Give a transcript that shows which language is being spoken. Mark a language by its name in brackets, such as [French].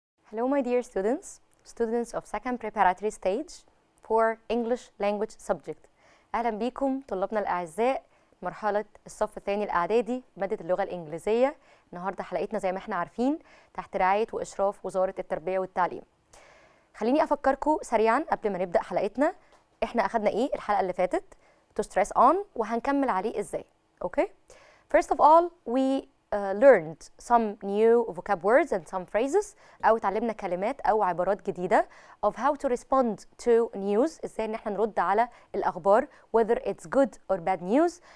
[English] Hello my dear students of second preparatory stage for English language subject. [Arabic] أهلا بيكم طلابنا الأعزاء مرحلة الصف الثاني الإعدادي مادة اللغة الإنجليزية. النهاردة حلقتنا زي ما احنا عارفين تحت رعاية وإشراف وزارة التربية والتعليم. خليني أفكركم سريعا قبل ما نبدأ حلقتنا، احنا أخدنا إيه الحلقة اللي فاتت [English] to stress on [Arabic] وهنكمل عليه إزاي. [English] Okay? First of all, we learned some new vocab words and some phrases [Arabic] أو اتعلمنا كلمات أو عبارات جديدة [English] of how to respond to news، [Arabic] إزاي إن احنا نرد على الأخبار [English] whether it's good or bad news.